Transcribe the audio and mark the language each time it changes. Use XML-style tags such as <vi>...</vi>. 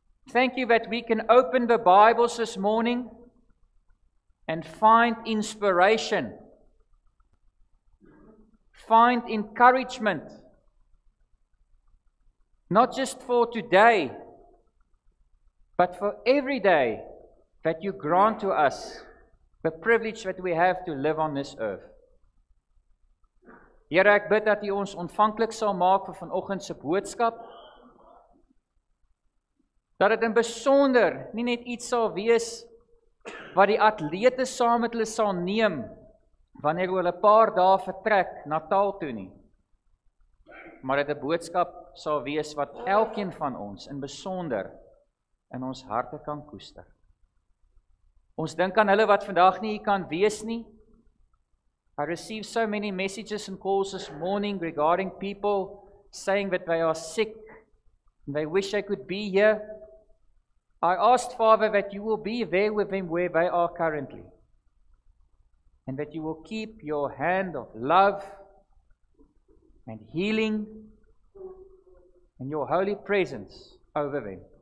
<en>Thank you that we can open the Bibles this morning and find inspiration, find encouragement, not just for today, but for every day that you grant to us the privilege that we have to live on this earth.</en> <af>Here, ek bid dat U ons ontvanklik sal maak vir vanoggend se boodskap, dat dit in besonder nie net iets sal wees wat die atlete saam met hulle sal neem wanneer hulle 'n paar dae vertrek Natal toe nie, maar dit 'n boodskap sal wees wat elkeen van ons in besonder in ons harte kan koester. Ons dink aan hulle wat vandag nie hier kan wees nie.</af> <en>I received so many messages and calls this morning regarding people saying that they are sick and they wish they could be here. I asked, Father, that you will be there with them where they are currently, and that you will keep your hand of love and healing and your holy presence over them.</en>